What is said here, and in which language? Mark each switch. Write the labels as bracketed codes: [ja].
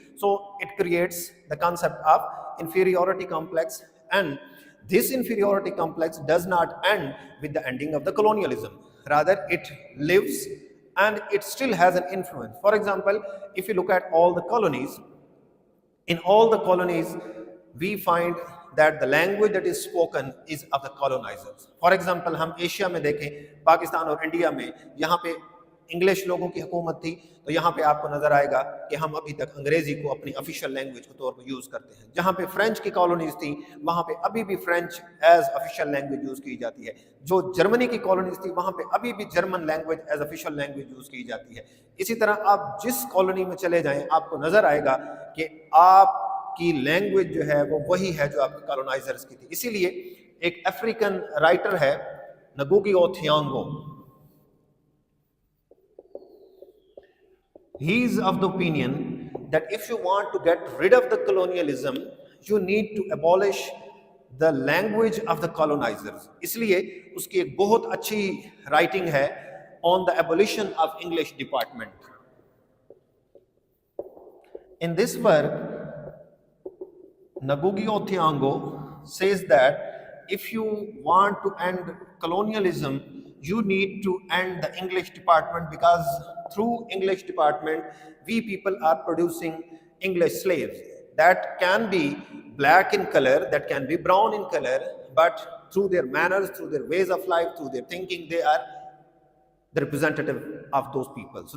[en] So it creates the concept of inferiority complex, and this inferiority complex does not end with the ending of the colonialism. Rather, it lives and it still has an influence. For example, if you look at all the colonies, in all the colonies, we find that the language that is spoken is of the colonizers. For example, [hi] हम Asia में देखें, पाकिस्तान और India में, यहाँ पे English लोगों की हुकूमत थी, तो यहाँ पे आपको नजर आएगा कि हम अभी तक अंग्रेजी को अपनी ऑफिशियल लैंग्वेज के तौर पर यूज करते हैं. जहाँ पे फ्रेंच की कॉलोनीज थी, वहाँ पे अभी भी French as official language use की जाती है. जो जर्मनी की कॉलोनीज थी, वहाँ पे अभी भी German language as official language use की जाती है. इसी तरह आप जिस कॉलोनी में चले जाएं, आपको नजर आएगा कि आप की लैंग्वेज जो है वो वही है जो आपके कॉलोनाइजर्स की थी. इसीलिए एक अफ्रीकन राइटर है नगुगी ओथियांगो. [en] He is of the opinion that if you want to get rid of the colonialism, you need to abolish the language of the colonizers. [hi] इसलिए उसकी एक बहुत अच्छी राइटिंग है [en] on the abolition of English department. In this work, Ngugi wa Thiong'o says that if you want to end colonialism, you need to end the English department, because through English department, we people are producing English slaves that can be black in color, that can be brown in color, but through their manners, through their ways of life, through their thinking, they are the representative of those people.